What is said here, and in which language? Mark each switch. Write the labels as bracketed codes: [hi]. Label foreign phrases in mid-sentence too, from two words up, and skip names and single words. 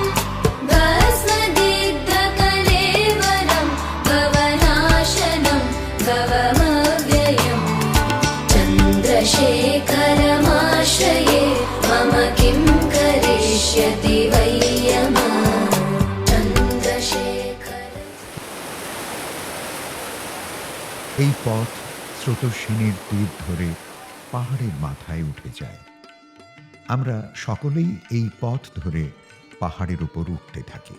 [sa] भस्मदिग्धकलेवरं भवनाशनं भवमव्ययम् चन्द्रशेखरमाश्रये मम किं करिष्यति वै यमः। [bn] এই পথ স্রোতস্বিনীর তীর ধরে পাহাড়ের মাথায় উঠে যায়। আমরা সকলেই এই পথ ধরে পাহাড়ের উপর উঠতে থাকি।